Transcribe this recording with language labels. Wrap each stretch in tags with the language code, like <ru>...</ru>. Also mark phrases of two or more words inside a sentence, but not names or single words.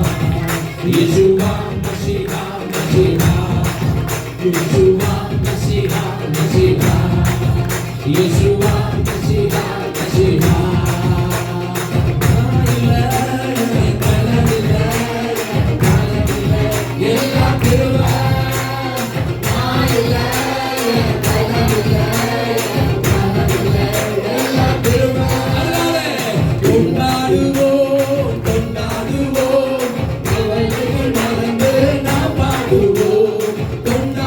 <he>ישוע, משיח, משיח. ישוע, משיח, משיח. ישוע, משיח, משיח.</he> <ta>எல்லாம் கிருபை. எல்லாம் கிருபை. கொண்டாடுவோம், கொண்டாடுவோம், கவலைகள் மறந்து நாம் பாடுவோம்.</ta>